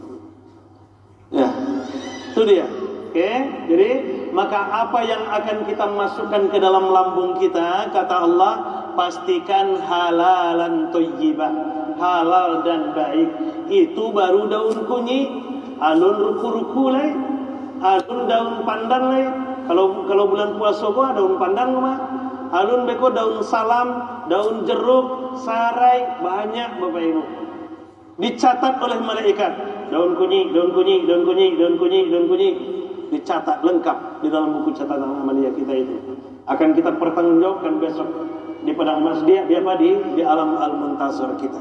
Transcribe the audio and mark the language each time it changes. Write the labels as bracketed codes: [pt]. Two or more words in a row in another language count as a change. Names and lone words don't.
[id] Ya, itu dia. Oke, jadi maka apa yang akan kita masukkan ke dalam lambung kita, kata Allah, pastikan [ar] حلالا طيبة, [id] halal dan baik. [min] Itu baru daun kunyit, alun ruku-ruku lah. Alun daun pandan le, kalau bulan puasa gua daun pandan gua, alun beko daun salam, daun jeruk, sarai, banyak bapak ibu. [id] Dicatat oleh malaikat, daun kunyit, daun kunyit, daun kunyit, daun kunyit, daun kunyit, dicatat lengkap di dalam buku catatan amalia kita itu. Akan kita pertanggungjawabkan besok di padang mahsyar di alam al-muntazir kita.